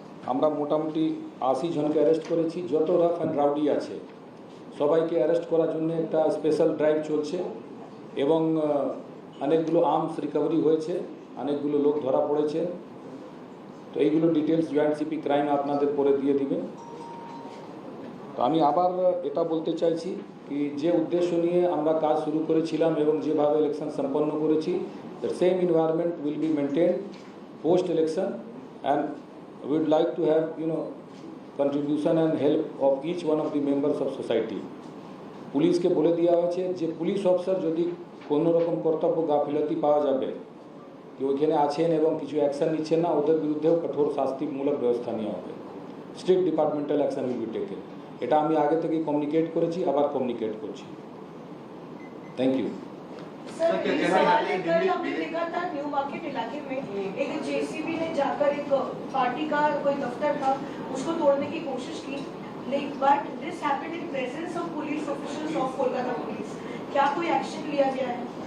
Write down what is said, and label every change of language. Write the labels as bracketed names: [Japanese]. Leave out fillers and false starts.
[Bangla] আমরা মোটামুটি 80 জনকে অ্যারেস্ট করেছি। যত রাফ অ্যান্ড রাউডি আছে সবাইকে অ্যারেস্ট করার জন্য একটা স্পেশাল ড্রাইভ চলছে এবং অনেকগুলো আর্মস রিকভারি হয়েছে, অনেকগুলো লোক ধরা পড়েছে। তো এইগুলো ডিটেলস জয়েন্ট সিপি ক্রাইম আপনাদের পরে দিয়ে দিবেন। তো আমি আবার এটা বলতে চাইছি কি যে উদ্দেশ্য নিয়ে আমরা কাজ শুরু করেছিলাম এবং যেভাবে ইলেকশন সম্পন্ন করেছি, [English] the same environment will be maintained post election, and we would like to have contribution and help of each one of the members of society. [Bangla] পুলিশকে বলে দেওয়া হয়েছে যে পুলিশ অফিসার যদি কোনো রকম কর্তব্য গাফিলতি পাওয়া যাবে কি ওইখানে আছেন এবং কিছু অ্যাকশন নিচ্ছেন না, ওদের বিরুদ্ধেও কঠোর শাস্তিমূলক ব্যবস্থা নেওয়া হবে। [English] Strict departmental action will be taken. [Bangla] এটা আমি আগে থেকে কমিউনিকেট করেছি, আবার কমিউনিকেট করছি। [English] Thank you. [Hindi] सर, इस सवाल लेकर हमने देखा था न्यू मार्केट इलाके में एक जेसीबी ने जाकर एक पार्टी का कोई दफ्तर था उसको तोड़ने की कोशिश की, [English] But this happened in presence of police officers of Kolkata police. [Hindi] क्या कोई एक्शन लिया गया है?